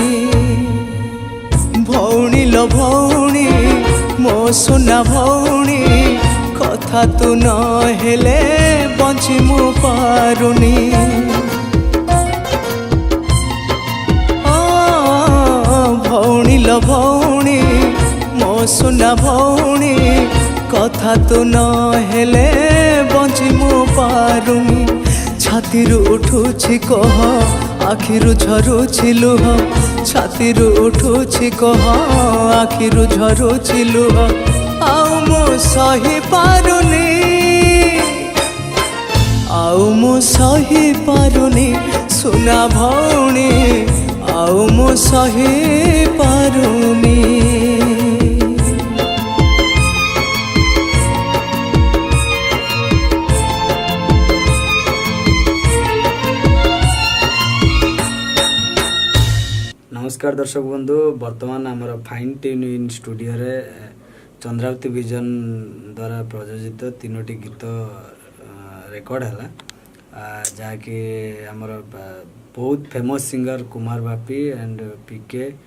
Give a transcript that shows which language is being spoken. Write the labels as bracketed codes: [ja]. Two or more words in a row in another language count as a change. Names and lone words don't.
[or] ଭଉଣୀ ଲୋ ଭଉଣୀ ମୋ ସୁନା ଭଉଣୀ କଥା ତୁ ନ ହେଲେ ବଞ୍ଚି ମୁଁ ପାରୁନି ଭଉଣୀ ଲୋ ଭଉଣୀ ମୋ ସୁନା ଭଉଣୀ କଥା ତୁ ନ ହେଲେ ଖୋଜି ମୁଁ ପାରୁନି ଛାତିରୁ ଉଠୁଛି କହ ଆଖିରୁ ଝରୁଛି ଲୁହ ଛାତିରୁ ଉଠୁଛି କହ ଆଖିରୁ ଝରୁଛି ଲୁହ ଆଉ ମୁଁ ସହି ପାରୁନି ଆଉ ମୁଁ ସହି ପାରୁନି ସୁନା ଭଉଣୀ ଆଉ ମୁଁ ସହି ପାରୁନି ନମସ୍କାର ଦର୍ଶକ ବନ୍ଧୁ ବର୍ତ୍ତମାନ ଆମର [en] fine tune in studio [or] ରେ ଚନ୍ଦ୍ରାବତୀ ବିଜନ ଦ୍ୱାରା ପ୍ରଯୋଜିତ ତିନୋଟି ଗୀତ ରେକର୍ଡ ହେଇ ଯାହାକି ଆମର ବହୁତ [en] famous singer [or] କୁମାର ବାପି ଏଣ୍ଡ ପିକେ